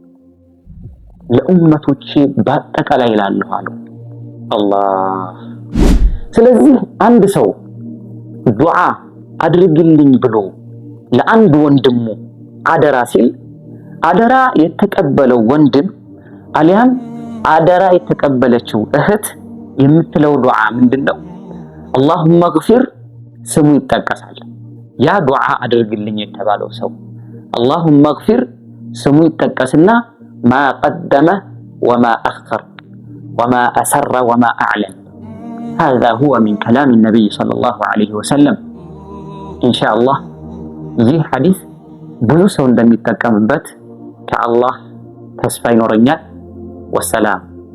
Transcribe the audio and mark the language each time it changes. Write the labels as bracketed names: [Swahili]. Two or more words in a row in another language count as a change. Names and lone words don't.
[Amharic] ለኡመቶቼ በአጠቃላይ እላለሁ አሉ አላህ። ስለዚህ አንድ ሰው ዱዓ አድርግልኝ ብሎ ለአንድ ወንድሙ አደራ ሲል አደራ የተቀበለው ወንድም አሊያም አደራ የተቀበለችው እህት የምትለው ዱዓ ምንድነው? [Arabic] اللهم اغفر [Amharic] ስሙ ይጠቀሳል። ያ ዱዓ አድርግልኝ የተባለው ሰው [Arabic] اللهم اغفر [Amharic] ስሙ ይጠቀስና [Arabic] ما قدم وما أخر وما أسر وما أعلن هذا هو من كلام النبي صلى الله عليه وسلم إن شاء الله [Amharic] ይህ ሐዲስ ብዙ ሰው እንደሚጠቀምበት ከአላህ ተስፋ ይኖረኛል። [Arabic] ወሰላም